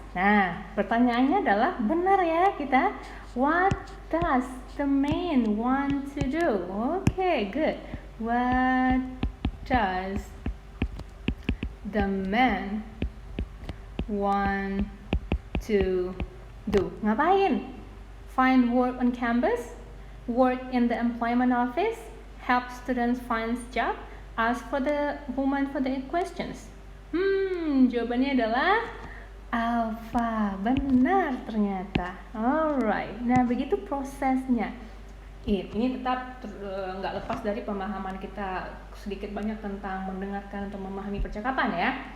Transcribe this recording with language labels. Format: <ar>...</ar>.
<id>Nah, pertanyaannya adalah benar ya kita.</id> <en>What does the man want to do? Okay, good. What does the man want to do?</en> <id>Ngapain?</id> <en>Find work on campus, work in the employment office, help students find job, ask for the woman for the questions.</en> <id>Jawabannya adalah alpha. Benar ternyata. Alright. Nah, begitu prosesnya. Ini tetap nggak lepas dari pemahaman kita sedikit banyak tentang mendengarkan atau memahami percakapan ya.</id>